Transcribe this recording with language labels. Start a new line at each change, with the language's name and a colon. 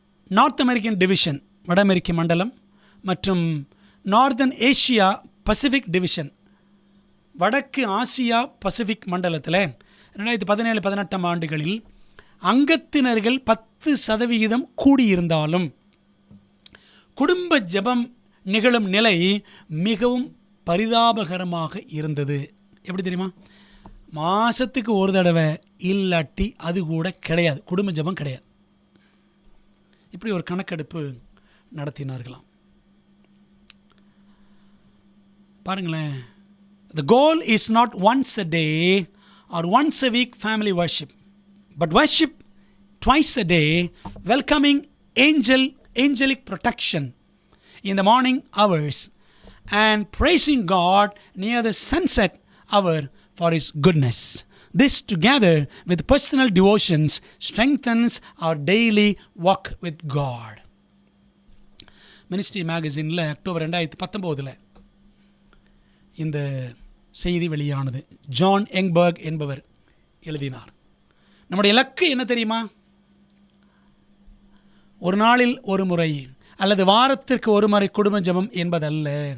Tamil: North American division, வட அமெரிக்க மண்டலம், மற்றும் நார்தன் ஏஷியா பசிபிக் டிவிஷன், வடக்கு ஆசியா பசிபிக் மண்டலத்தில் 2017-18 ஆண்டுகளில் அங்கத்தினர்கள் 10% கூடியிருந்தாலும் குடும்ப ஜெபம் நிகழும் நிலை மிகவும் பரிதாபகரமாக இருந்தது. எப்படி தெரியுமா? மாதத்துக்கு ஒரு தடவை இல்லாட்டி அது கூட கிடையாது, குடும்ப ஜெபம் கிடையாது. இப்படி ஒரு கணக்கெடுப்பு நடத்தினார்களாம். பாருங்களேன்.
English: The goal is not once a day or once a week family worship, but worship twice a day, welcoming angelic protection in the morning hours and praising God near the sunset hour for His goodness. This together with personal devotions strengthens our daily walk with God.
Tamil: Ministry மேகசினில் October 2019 இந்த செய்தி வெளியானது. John எங்பர்க் என்பவர் எழுதினார். நம்முடைய இலக்கு என்ன தெரியுமா? ஒரு நாளில் ஒரு முறை அல்லது வாரத்திற்கு ஒரு முறை குடும்ப ஜெபம் என்பதல்ல.